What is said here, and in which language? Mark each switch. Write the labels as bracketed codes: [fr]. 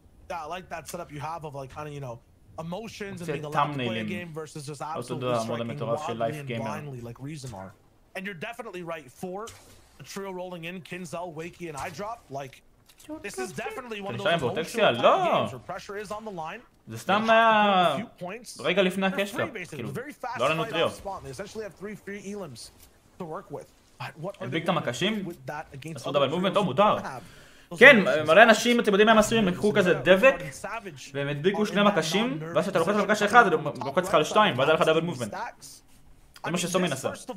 [en] Yeah, I like that setup you have of like kind of, you know, emotions and being allowed to play a game versus just absolutely striking wildly and blindly like Reason are. And you're definitely right for the trio rolling in, Kinzel, Wakey, and iDrop. Like, this is definitely one of those emotional games where pressure is on the line. [he] זה סתם רגע לפני הקשקה, כאילו, לא לנו טריו. [en] They essentially have 3 free elims to work with. [he] הדביק את המקשים? עשו דאבל מובמנט, טוב, מותר. כן, מלא אנשים, אתם יודעים מה הם עשויים, לקחו כזה דבק והם הדביקו 2 מקשים ואז שאתה לוחץ על מקש אחד, אתה לוחץ לך על 2 ואז היה לך דאבל מובמנט. זה מה שסומין עשה.